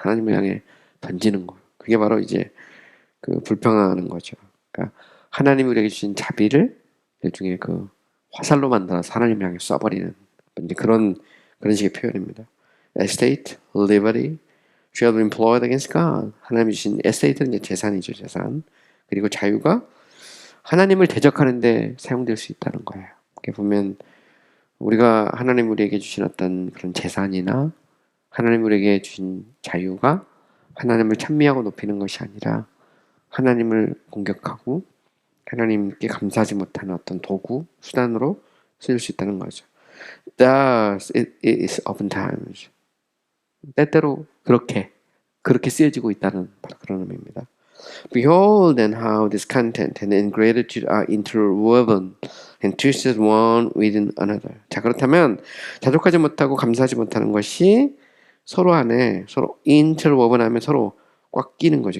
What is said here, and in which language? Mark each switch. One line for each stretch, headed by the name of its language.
Korean: 하나님을 향해 던지는 거. 그게 바로 이제 그 불평하는 거죠. 그러니까 하나님이 우리에게 주신 자비를 일종의 그 화살로 만들어서 하나님을 향해 쏴버리는 이제 그런 식의 표현입니다.
English: Estate, liberty, shall be employed against God.
Korean: 하나님이 주신 estate는 이제 재산이죠, 재산. 그리고 자유가 하나님을 대적하는데 사용될 수 있다는 거예요. 이렇게 보면 우리가 하나님 우리에게 주신 어떤 그런 재산이나 하나님 우리에게 주신 자유가 하나님을 찬미하고 높이는 것이 아니라 하나님을 공격하고 하나님께 감사하지 못하는 어떤 도구, 수단으로 쓰일 수 있다는 거죠.
English: Thus, it is oftentimes.
Korean: 때때로 그렇게 쓰여지고 있다는 바로 그런 의미입니다.
English: Behold then how this content and ingratitude are interwoven and twisted one within another.
Korean: 자, 그렇다면 자족하지 못하고 감사하지 못하는 것이 서로 안에 서로 interwoven 하면 서로 꽉 끼는 거죠.